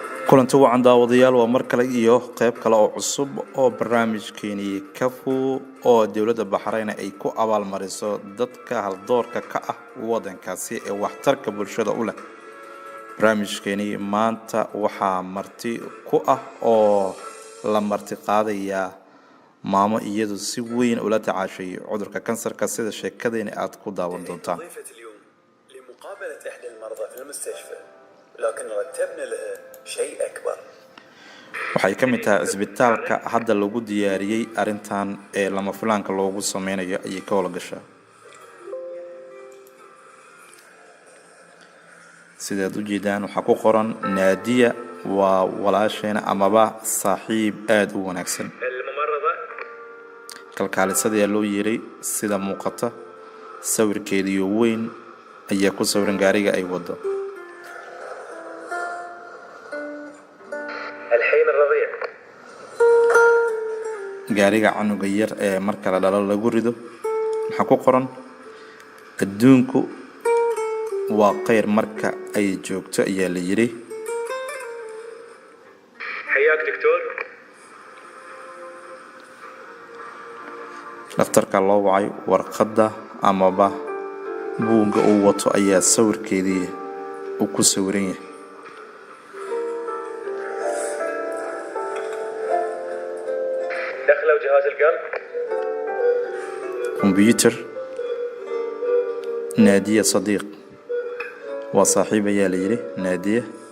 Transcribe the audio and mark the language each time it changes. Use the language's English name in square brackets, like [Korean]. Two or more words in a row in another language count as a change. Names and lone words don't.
[Somali] kulanti wacan daawadayaal waa mar kale iyo qayb kale oo cusub oo barnaamijkeeni kafu oo dawladda Baxrayn ay ku abaalmariso dadka haldoorka ka ah wadankaasi ee waxtarka bulshada u leh. barnaamijkeeni maanta waxaa marti ku ah oo la marti qaadaya maamo iyadu si weyn ula tacaashay cudurka kansarka sida sheekadeena aad ku daawan doontaan. [Arabic] لمقابلة إحدى المرضى في المستشفى لكن رتبنا لها شيء أكبر. [Somali] waxay ka mid tahay isbitaalka hadda lagu diyaariyay arintan ee lama filaanka loogu sameynayo ayay ka wada gashaa. sidaad u jeedaan waxa ku qoran Naadiya waa walaasheena amaba saaxiib aad u wanaagsan. kalkaalisada loo yeeray sida muuqata sawirkeedii weyn ayaa ku sawiran gaariga ay wado. [Arabic] الحين الرضيع [Somali] gaariga canuga yar ee marka la dhalo lagu rido waxa ku qoran adduunku waa qeyr marka ay joogto ayaa la yiri. [Arabic] حياك دكتور. [Somali] dhakhtarka loo wacay warqadda amaba buugga uu wato ayaa sawirkeedii uu ku sawiran yahay. [Arabic] دخلوا جهاز القلب. كمبيوتر نادية صديق وصاحبة يا ليلي نادية.